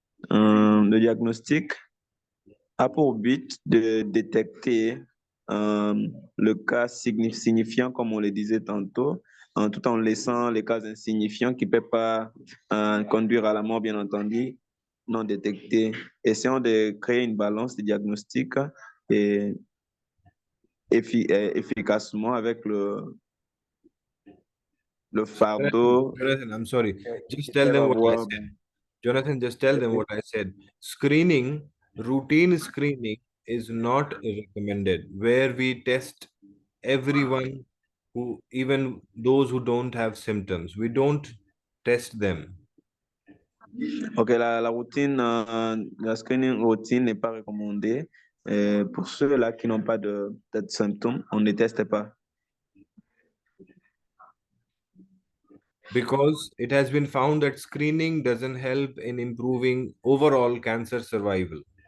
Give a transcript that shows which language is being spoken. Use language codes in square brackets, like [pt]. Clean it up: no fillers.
[fr] Le diagnostic a pour but de détecter le cas signifiant, comme on le disait tantôt, tout en laissant les cas insignifiants qui ne peuvent pas conduire à la mort, bien entendu, non détectés. Essayons de créer une balance de diagnostic et efficacement avec le fardeau. [en] Jonathan, I'm sorry. Just tell them what I said. Jonathan, just tell them what I said. Screening, routine screening is not recommended, where we test everyone who, even those who don't have symptoms. We don't test them. [fr] Ok, la routine, la screening routine n'est pas recommandée. Pour ceux-là qui n'ont pas de symptômes, on ne teste pas. [en] Because it has been found that screening doesn't help in improving overall cancer survival.